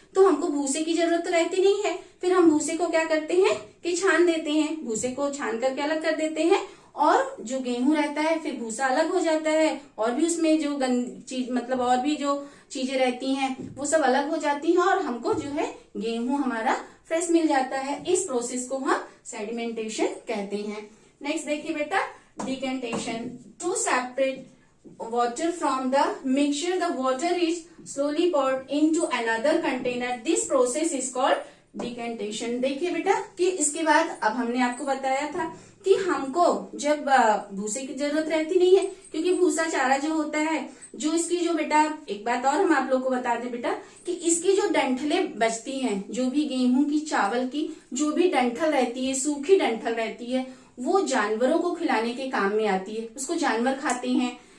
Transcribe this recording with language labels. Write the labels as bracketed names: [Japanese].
[Hindi] तो हमको भूसे की जरूरत तो रहती नहीं है, फिर हम भूसे को क्या करते हैं कि छान देते हैं, भूसे को छान करके अलग कर देते हैं, और जो गेहूं रहता है फिर भूसा अलग हो जाता है, और भी उसमें जो चीज मतलब और भी जो चीजें रहती हैं वो सब अलग हो जाती हैं, और हमको जो है गेहूं हमारा फ्रेश मिल जाता है। इस प्रोसेस को हम सेडिमेंटेशन कहते हैं। नेक्स्ट देखिए बेटा, decantation. [English] To separate water from the mixture, the water is slowly poured into another container. This process is called decantation. [Hindi] देखिए बेटा कि इसके बाद अब हमने आपको बताया था कि हमको जब भूसे की जरूरत रहती नहीं है, क्योंकि भूसा चारा जो होता है, जो इसकी जो बेटा, एक बात और हम आप लोग को बता दें बेटा कि इसकी जो डंठलें बचती हैं, जो भी गेहूं की, चावल की जो भी डंठल रहती है, सूखी डंठल रहती है, वो जानवरों को खिलाने के काम में आती है, उसको जानवर खाते हैं।